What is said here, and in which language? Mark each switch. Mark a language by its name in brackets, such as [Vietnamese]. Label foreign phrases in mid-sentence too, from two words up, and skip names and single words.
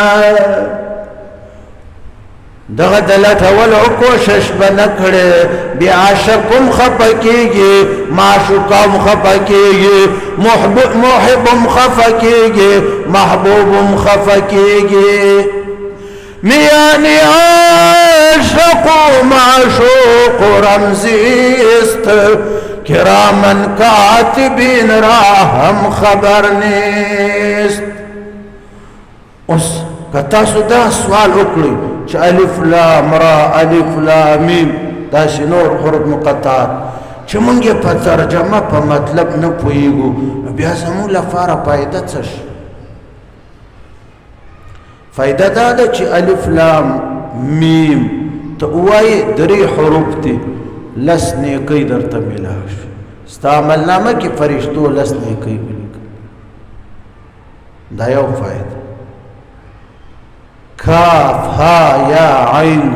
[Pashto] دغه د لټولو کوشش به نه کړې بیا عاشق هم خفه کېږي معشوق هم خفه کېږي محب هم خفه کېږي محبوب هم خفه کېږي [Persian] میانی عاشق و معشوق رمزی است کرامن کاتبین را هم خبر نیست [Pashto] اوس که تاسو دا سوال وکړئ چې الف لام را الف لام میم داسې نور حروف مقطعات چې موږ یې په ترجمه په مطلب نه پوهېږو بیا زموږ لپاره فایده څه شي فائدہ دا ده چې الف لام میم ته وایې درې حروف دي لس نیکۍ درته میلاو شي ستا عملنامه کې فرشتو لس نیکۍ ولیکل دا یو فائدہ کاف ها یا عین